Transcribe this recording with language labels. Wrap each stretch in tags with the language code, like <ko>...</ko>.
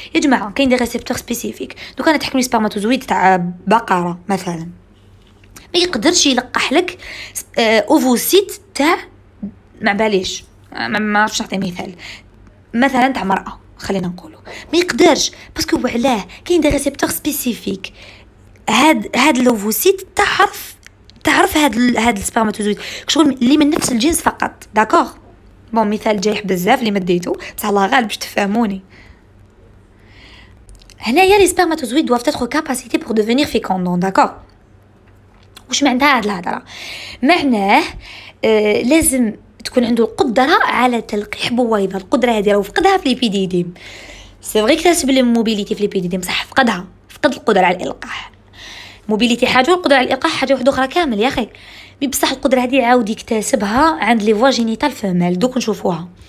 <ar>يا جماعه كاين دي ريسبتور سبيسيفيك. دوك انا تحكمي سبرماتوزويد تاع بقره مثلا ما يقدرش يلقح لك اوفوسيت تاع ما باليش ما عرفتش نعطي مثلا تاع مرأة خلينا نقولوا ما يقدرش باسكو علاه كاين دي ريسبتور سبيسيفيك. هاد لوفوسيت تعرف هاد السبرماتوزويد شغل اللي من نفس الجنس فقط. داكوغ بون مثال جايح بزاف اللي مديتو بصح الله غالب باش تفهموني. هنايا</ar> <fr>لي سبرماتوزويد doivent être capacités pour devenir fécondants.</fr> <ar>داكوغ واش معناتها هاد الهضره؟ معناه لازم تكون عنده القدره على تلقيح بويضه. القدره هذه راه فقدها في ليبيديديم. سي فري كتسب لي موبيليتي في ليبيديديم بصح فقد القدره على الالقاح. موبيليتي حاجه والقدره على الالقاح حاجه واحده اخرى كامل يا اخي. بصح القدره هذه عاود يكتسبها عند لي فوا جينيتال فيميل. دوك نشوفوها.</ar>